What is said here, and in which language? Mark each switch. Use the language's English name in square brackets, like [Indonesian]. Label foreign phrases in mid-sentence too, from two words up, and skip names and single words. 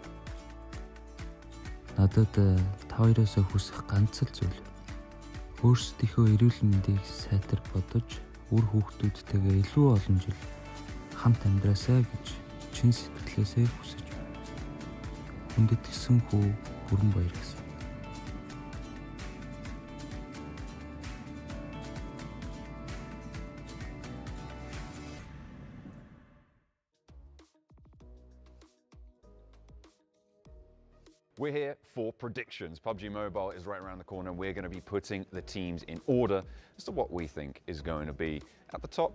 [Mongolian] Надад та хоёроосоо хүсэх ганц л зүйл. Өөрсдийнхөө эрүүл мэндийг сайтар бодож, үр хүүхдүүдтэйгээ илүү олон жил хамт амьдраасай гэж чин сэтгэлээсээ хүсэж байна. Хүндэтгэсэн хүү бүрэн баяр гэсэн. [English] We're here for predictions. PUBG Mobile is right around the corner. We're going to be putting the teams in order as to what we think is going to be at the top.